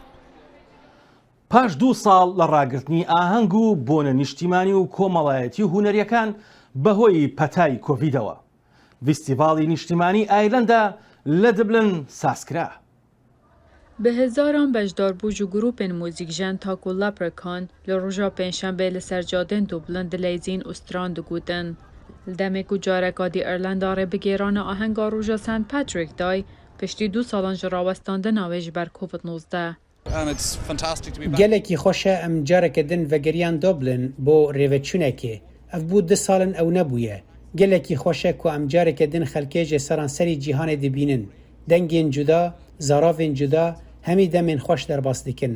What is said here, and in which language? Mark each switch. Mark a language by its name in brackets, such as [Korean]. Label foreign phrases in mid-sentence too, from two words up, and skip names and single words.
[Central Kurdish] پاش 2 ساڵ لە ڕاگررتنی ئاهەنگ و بۆنە نیشتیمانی و کۆمەڵایەتی هونەریەکان بەهۆی پەتای کۆڤیدەوە، فیستیڤاڵی نیشتیمانی ئایرلەندا لە دبلن ساسکرا. [Kurdish] به هزاران بەشداربوو و گروپên موزیکژن تاکو لاپرکان لە ڕۆژا پێنجشەمبێ لەسەر جادên دوبلن دلەیزین و ستران دەگوتن. لە دەمێک و جارێکا دی ئەرلەندا ڕێبگێرانە ئاهەنگا ڕۆژە سنت پاتریک دای پشتی 2 ساڵان ji ڕاوەستاندناوێ ji ber COVID-19. gelekî xweş e em carekê din vegeriyan Dublin bo rêveçûnekê. Ev bû 2 salin ew nebûye. Gelekî xweş e ku em carekê din xelkê ji seranserî cîhanê dibînin. Dengên cuda, zaravên cuda, hemî demên xweş derbas dikin.